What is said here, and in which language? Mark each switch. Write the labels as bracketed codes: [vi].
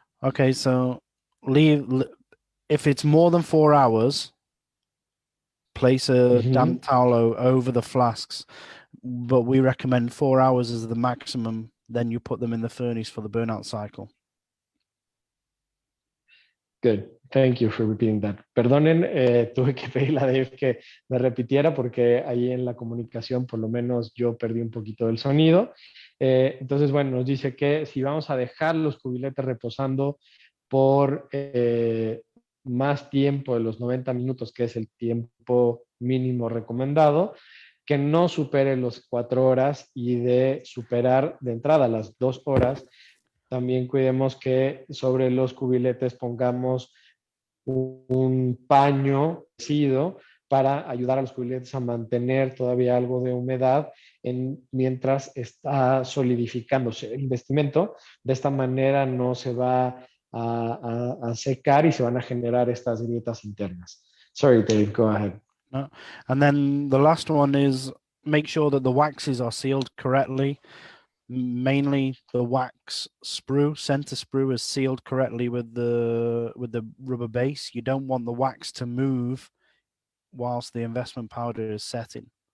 [en] Okay, so if it's more than 4 hours, place a damp towel over the flasks, but we recommend 4 hours as the maximum. Then you put them in the furnace for the burnout cycle. Good. Thank you for repeating that. [es] Perdonen, tuve que pedirle a Dave que me repitiera porque ahí en la comunicación por lo menos yo perdí un poquito del sonido. Entonces, bueno, nos dice que si vamos a dejar los cubiletes reposando por más tiempo de los 90 minutos, que es el tiempo mínimo recomendado, que no supere los 4 horas y de superar de entrada las 2 horas, también cuidemos que sobre los cubiletes pongamos un paño cocido para ayudar a los cubiletes a mantener todavía algo de humedad mientras está solidificándose el vestimento. De esta manera no se va a secar y se van a generar estas grietas internas. [en] Sorry, Dave, go ahead. No. And then the last one is make sure that the waxes are sealed correctly. Mainly the wax sprue, center sprue is sealed correctly with the rubber base. You don't want the wax to move whilst the investment powder is setting.